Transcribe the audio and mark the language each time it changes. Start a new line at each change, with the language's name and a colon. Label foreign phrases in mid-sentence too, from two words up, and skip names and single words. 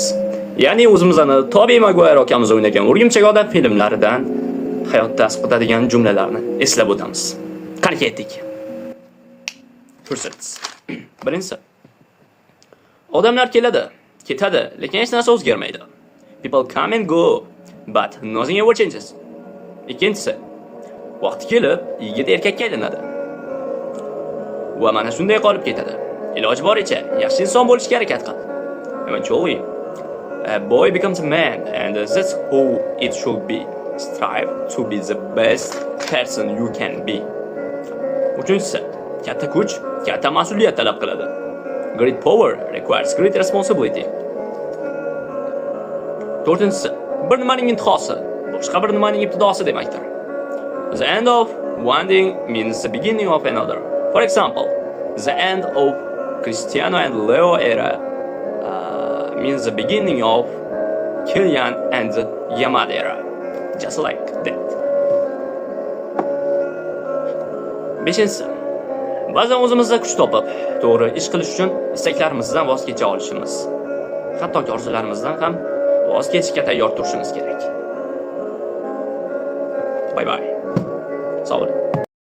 Uzbek: Ya'ni o'zimizni Tobey Maguire akamiz o'ynagan O'rgimchak odam filmlaridan hayotda asqatadigan jumlalarni eslab o'tamiz. Qani ketdik. Fursat. Birinchisi. Odamlar keladi, ketadi, lekin hech narsa o'zgarmaydi.
English: People come and go, but nothing ever changes.
Uzbek: Ikkinchisi. Vaqti kelib, yigit erkakka aylanadi. Va mana shunday qolib ketadi. Iloji boricha yaxshi inson bo'lishga harakat qil.
English: Eventually, a boy becomes a man and that's who it should be. Strive to be the best person you can be.
Uzbek: Uchinchisi, katta kuch, katta mas'uliyat talab qiladi.
English: Great power requires great responsibility.
Uzbek: To'rtinchisi, bir nimaning intihosi boshqa bir nimaning ibtidosi demakdir.
English: The end of one thing means the beginning of another. For example, the end of Cristiano and Leo era means the beginning of Kylian and Yamada era. Just like that.
Uzbek: Beshinchisi, ba'zan o'zimizda kuch topib, to'g'ri ish qilish uchun istaklarimizdan voz kecha olishimiz, hattoki orzularimizdan ham voz kechishga tayyor turishimiz kerak.
English: Bye bye.
Turkish: Sağ olun.